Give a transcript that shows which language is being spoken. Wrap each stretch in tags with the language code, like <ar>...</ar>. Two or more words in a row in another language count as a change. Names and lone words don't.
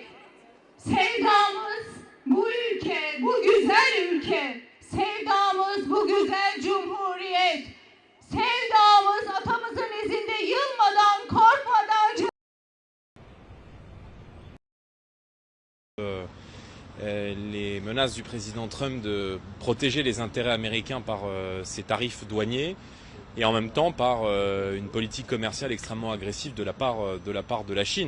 <tr>Sevdamız bu ülke, bu güzel ülke. Sevdamız bu güzel cumhuriyet. Sevdamız atamızın izinde yılmadan, korkmadan</tr> <fr>les menaces du président Trump de protéger les intérêts américains par ses tarifs douaniers et en même temps par une politique commerciale extrêmement agressive de la part de la Chine.</fr>